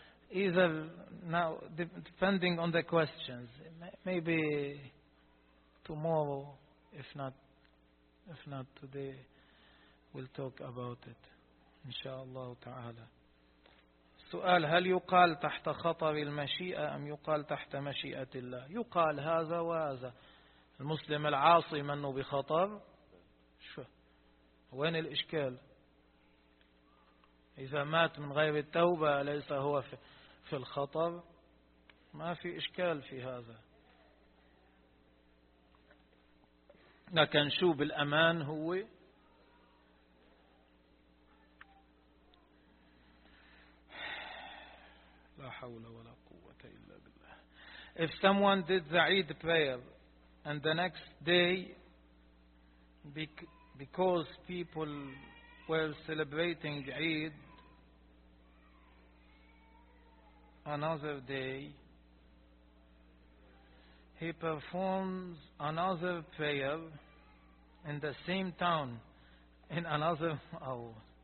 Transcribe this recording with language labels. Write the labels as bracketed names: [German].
[English] Either now, depending on the questions, maybe tomorrow, if not today, we'll talk about it. [Arabic] إن شاء الله تعالى. سؤال: هل يقال تحت خطر المشيئة أم يقال تحت مشيئة الله؟ يقال هذا وهذا. المسلم العاصي منه بخطر. وين الإشكال؟ إذا مات من غير التوبة ليس هو في الخطر؟ ما في إشكال في هذا. لكن شو بالأمان هو؟ لا حول ولا قوة إلا بالله. [English] If someone did the Eid prayer and the next day because people were celebrating Eid another day, he performs another prayer in the same town in another hour.